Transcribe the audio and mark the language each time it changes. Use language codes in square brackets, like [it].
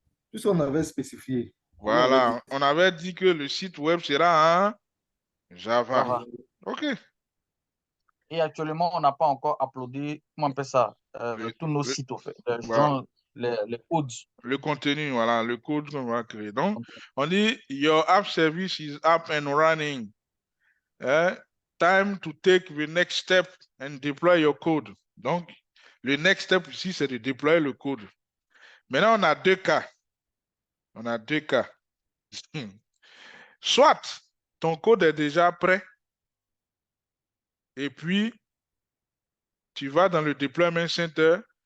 [fr] Puisqu'on avait spécifié. On avait dit. Voilà, on avait dit que le site web sera en Java. Java. OK. Et actuellement, on n'a pas encore uploadé, comment on appelle ça, tous nos Le- sites, au fait. voilà, Disons, les codes. le contenu, voilà, le code qu'on va créer. Donc, on dit [en] your app service is up and running. Time to take the next step and deploy your code. [fr] Donc, le [en] next step [fr] ici, c'est de déployer le code. Maintenant, on a deux cas. On a deux cas. Soit ton code est déjà prêt et puis tu vas dans le deployment center.